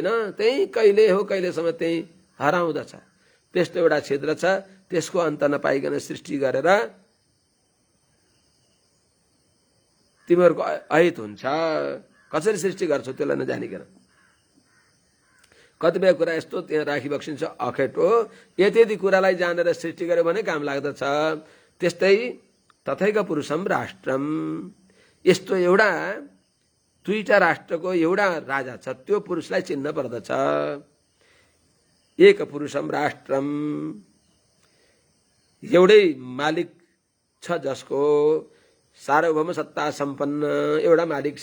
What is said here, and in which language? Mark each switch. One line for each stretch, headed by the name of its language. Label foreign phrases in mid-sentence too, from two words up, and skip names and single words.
Nepali: त्यही कहिले हो कहिलेसम्म त्यही हराउँदछ। त्यस्तो एउटा छिद्र छ, त्यसको अन्त नपाइकन सृष्टि गरेर तिमीहरूको अहित हुन्छ। कसरी सृष्टि गर्छौ त्यसलाई नजानिकन। कतिपय कुरा यस्तो त्यहाँ राखी बक्सिन्छ अखेटो। यति कुरालाई जानेर सृष्टि गर्यो भने काम लाग्दछ। त्यस्तै
Sanskrit: तथैक पुरुषम राष्ट्रम,
Nepali: यस्तो एउटा दुईटा राष्ट्रको एउटा राजा छ, त्यो पुरुषलाई चिन्न पर्दछ।
Sanskrit: एक पुरुषम राष्ट्रम,
Nepali: एउटै मालिक छ जसको सार्वभौम सत्ता सम्पन्न एउटा मालिक छ।